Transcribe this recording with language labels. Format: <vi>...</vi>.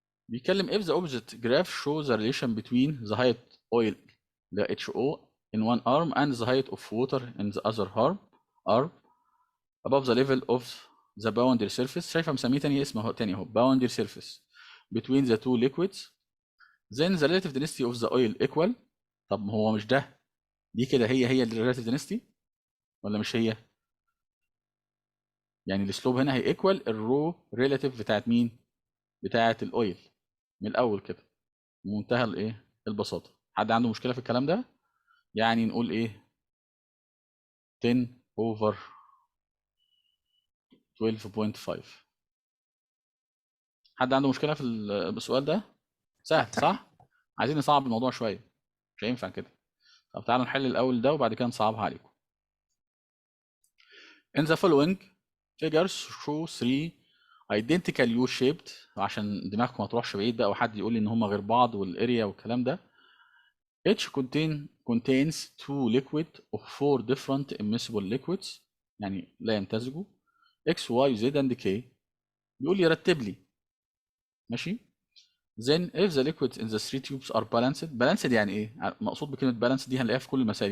<ar>بيتكلم</ar> <en>if the opposite graph shows the relation between the height oil the HO in one arm and the height of water in the other arm above the level of the boundary surface.</en> <ar>شايفه مسميه تاني اسمه اهو، تاني اهو</ar> <en>boundary surface between the two liquids then the relative density of the oil equal.</en> <ar>طب ما هو مش ده، دي كده هي ال relative density ولا مش هي؟ يعني السلوب هنا هي ايكوال الرو ريلاتيف بتاعت مين؟ بتاعت الاويل من الاول كده، بمنتهى الايه البساطه. حد عنده مشكله في الكلام ده؟ يعني نقول ايه 10 over 12.5. حد عنده مشكله في السؤال ده؟ سهل طيب. صح؟ عايزين نصعب الموضوع شويه، مش هينفع كده. طب تعالوا نحل الاول ده وبعد كده نصعبها عليكم.</ar> <en>In the following figures show three identical U-shaped،</en> <ar>عشان دماغكم ما تروحش بعيد بقى وحد يقول لي ان هم غير بعض والاريا والكلام ده.</ar> <en>Each contains two liquid of four different immiscible liquids،</en> <ar>يعني لا يمتزجوا،</ar> <en>X Y Z and K.</en> <ar>بيقول لي رتب لي، ماشي.</ar> <en>Then if the liquids in the three tubes are balanced</en> <ar>يعني ايه؟ مقصود بكلمة balanced دي هنلاقيها في كل المسائل.</ar>